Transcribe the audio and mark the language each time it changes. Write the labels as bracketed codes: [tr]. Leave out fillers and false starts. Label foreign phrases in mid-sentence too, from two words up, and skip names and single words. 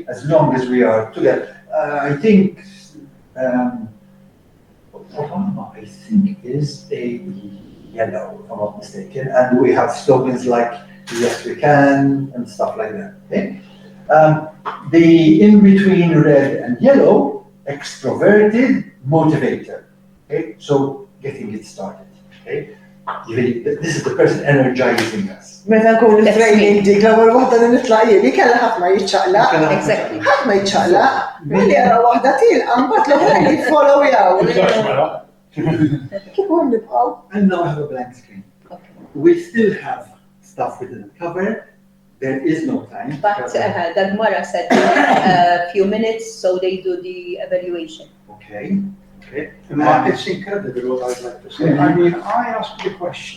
[en] As long as we are together. I think, Obama, I think, is a yellow, if I'm not mistaken, and we have slogans like, yes we can, and stuff like that, okay? The in-between red and yellow, extroverted motivator, okay? So, getting it started, okay? This is the person energizing us. [mt] Meta nkunu [en] That's [mt] training dik l-ewwel waħda li nitla' jien kellha ħadd ma jiċċaqlaq. [en] Exactly. [mt] Ħadd ma jiċċaqlaq. Milli ara waħda tilqa' mbagħad l-oħrajn jiffollowjaw. Kif hu nibqgħu? [en] And now I have a blank screen. Okay. We still have stuff we didn't cover. There is no time. But Dagmara said a few minutes, so they do the evaluation. Okay. Okay. It's incredible what I'd like to say. I mean, I ask the question